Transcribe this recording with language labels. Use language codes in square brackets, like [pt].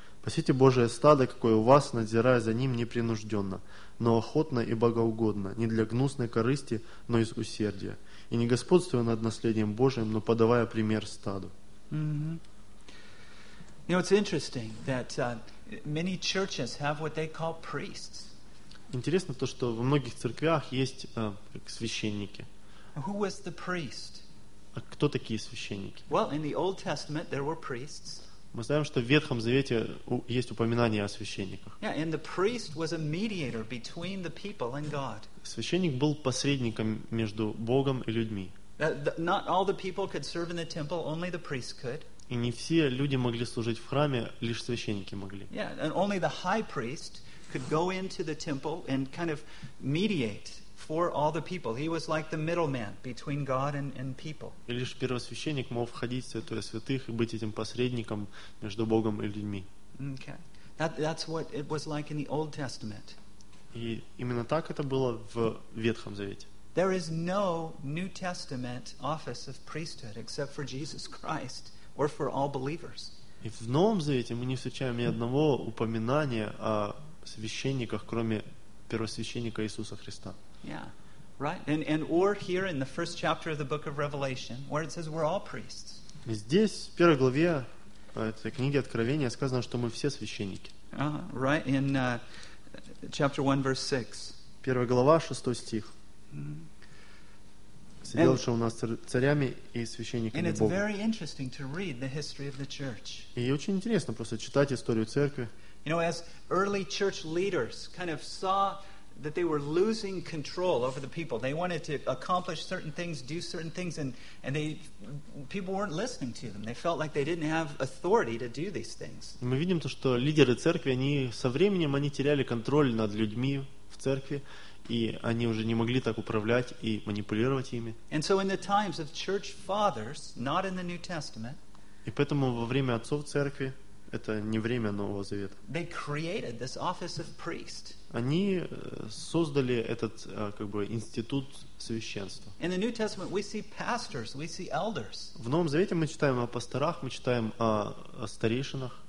[ru] Пасите Божие стадо, какое у вас, надзирая за ним непринужденно, но охотно и богоугодно, не для гнусной корысти, но из усердия, и не господствуя над наследием Божиим, но подавая пример стаду». [en] You know, it's interesting that many churches have what they call priests. [ru] Интересно то, что во многих церквях есть священники. [en] Who was the priest? [ru] А кто такие священники? [en] Well, in the Old Testament there were priests. [ru] Мы знаем, что в Ветхом Завете есть упоминание о священниках. [en] Yeah, and the priest was a mediator between the people and God. [ru] Священник был посредником между Богом и людьми. [en] Not all the people could serve in the temple, only the priests could. [ru] И не все люди могли служить в храме, лишь священники могли. [en] Yeah, and only the high priest could go into the temple and kind of mediate for all the people. He was like the middleman between God and people. [ru] И лишь первосвященник мог входить в святое святых и быть этим посредником между Богом и людьми. [en] Okay. That's what it was like in the Old Testament. [ru] И именно так это было в Ветхом Завете. [en] There is no New Testament office of priesthood except for Jesus Christ or for all believers. [ru] И в Новом Завете мы не встречаем ни одного упоминания о священниках, кроме первосвященника Иисуса Христа. [en] Yeah, right. And or here in the first chapter of the book of Revelation, where it says we're all priests. [ru] Здесь в первой главе этой книги Откровения сказано, что мы все священники. [en] Right in chapter 1, verse 6. [ru] Первая глава, шестой стих. Сделавши у нас царями и священниками Бога. [en] And it's very interesting to read the history of the church. [ru] И очень интересно просто читать историю церкви. [en] You know, as early church leaders kind of saw that they were losing control over the people. They wanted to accomplish certain things, do certain things, and they people weren't listening to them. They felt like they didn't have authority to do these things. [ru] Мы видим то, что лидеры церкви, они со временем они теряли контроль над людьми в церкви, и они уже не могли так управлять и манипулировать ими. [en] And so in the times of church fathers, not in the New Testament. [ru] И поэтому во время отцов церкви это не время Нового Завета. [en] They created this office of priest. [ru] Они создали этот как бы институт священства. [en] In the New Testament we see pastors, we see elders. [ru] В Новом Завете мы читаем о пасторах, мы читаем о старейшинах.